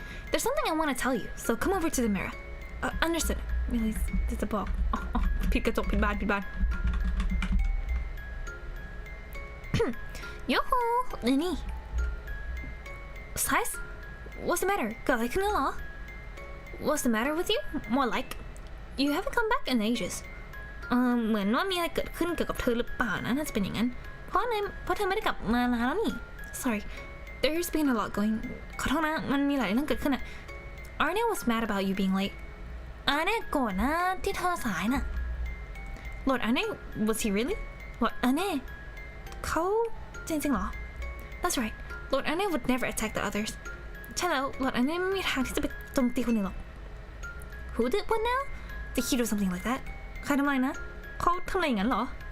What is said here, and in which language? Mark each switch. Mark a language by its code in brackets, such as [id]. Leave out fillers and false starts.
[en] There's something I want to tell you, so come over to the mirror. Understood. Really, there's a ball. Oh, [th] ผิดกระจกผิดบาน [en] Yo-ho, Lenny. Size? What's the matter? [th] เกิดอะไรขึ้นแล้วเหรอ [en] What's the matter with you? More like, you haven't come back in ages. [th] เหมือนว่ามีอะไรเกิดขึ้นเกี่ยวกับเธอหรือเปล่านะน่าจะเป็นอย่างนั้นเพราะเธอไม่ได้กลับมานานแล้วนี่ [en] Sorry, there's been a lot going [th] ขอโทษนะมันมีหลายเรื่องเกิดขึ้นอะ [en] Arne was mad about you being late Arne [th] โกรธนะที่เธอสายน่ะ [en] Lord Arne was he really Lord Arne [th] เขาจริงๆเหรอ [en] That's right Lord Arne would never attack the others ใช่แล้ว Lord Arne [th] ไม่มีทางที่จะไปโจมตีคนอื่นหรอก [en] Who did what now Did he do something like that [th] ใครทำอะไรนะเขาทำอะไรอย่างนั้นเหรอ